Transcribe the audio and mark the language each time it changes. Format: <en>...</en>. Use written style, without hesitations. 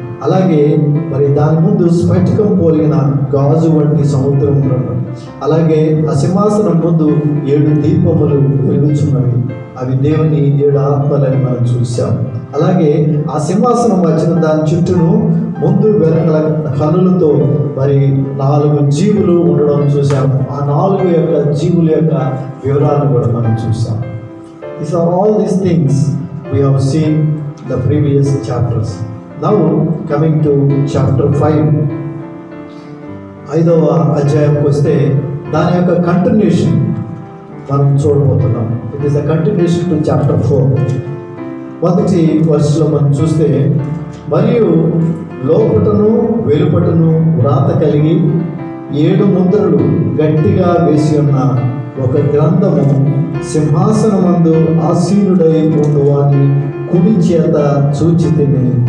<te>అలాగే మరి దాని ముందు స్ఫటికం పోలిన గాజు వంటి సముద్రం ఉండడం, అలాగే ఆ సింహాసనం ముందు 7 దీపములు వెలుగుచున్నవి, అవి దేవుని 7 ఆత్మలని మనం చూసాం. అలాగే ఆ సింహాసనం వచ్చిన దాని చుట్టూను ముందు వెనకల కన్నులతో మరి 4 జీవులు ఉండడం చూసాము. ఆ 4 యొక్క జీవుల యొక్క వివరాలను కూడా మనం చూసాం.</te> <en>These are all these things we have seen the previous chapters. Now coming to chapter 5,</en> <te>5వ అధ్యాయంకి వస్తే దాని యొక్క కంటిన్యూషన్ మనం చూడబోతున్నాం.</te> <en>It is a continuation to chapter 4.</en> <te>మొదటి వర్షంలో మనం చూస్తే, మరియు లోపటను వెలుపటను వ్రాత కలిగి 7 ముద్రలు గట్టిగా వేసి ఉన్న ఒక గ్రంథము సింహాసనమందు ఆసీనుడై ఉండువాని కుడి చేత చూచితిని.</te>